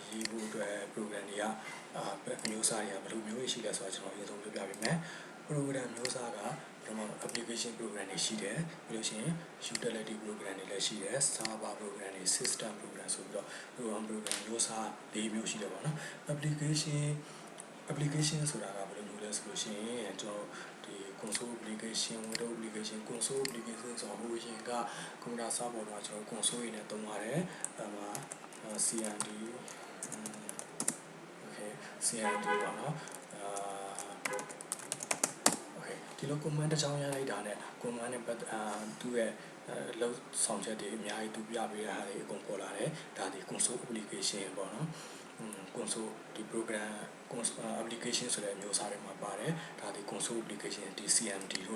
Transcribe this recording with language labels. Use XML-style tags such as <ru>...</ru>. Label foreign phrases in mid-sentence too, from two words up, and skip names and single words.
<my>ရေးဖို့အတွက် program တွေကအမျိုးအစားတွေကဘယ်လိုမျိုးရှိလဲဆိုတော့ကျွန်တော်အရင်ဆုံးပြောပြပေးမယ် program မျိုးစားကကျွန်တော်</my> <en>application program</en> <my>တွေရှိတယ်ပြီးလို့ရှိရင်</my> <en>utility program</en> <my>တွေလည်းရှိတယ်</my> <en>server program</en> <my>တွေ</my> <en>system program</en> <my>ဆိုပြီးတော့ program မျိုးစား၄မျိုးရှိတယ်ပေါ့နော် application ဆိုတာကဘယ်လိုမျိုးလဲဆိုလို့ရှိရင်ကျွန်တော်ဒီ</my> <en>console application window application console application</en> <my>ဆိုတော့ဟိုရင်က</my> <en>computer server</en> <my>တော့ကျွန်တော် console ရင်းနဲ့သုံးပါတယ်cmd</my> <en>okay cmd</en> <my>ပေါ့နော်ဒီလို command တစ်ချောင်းရလိုက်တာနဲ့ command နဲ့သူ့ရဲ့လောက်ဆောင်ချက်တွေအများကြီးသူပြပေးတာတွေအကုန်ပေါ်လာတယ်ဒါဒီ</my> <en>console application</en> <my>ပေါ့နော်console ဒီ program application ဆိုတဲ့အမျိုးအစားတွေမှာပါတယ်ဒါဒီ</my> <en>console application</en> <my>ဒီ cmd လို့</my>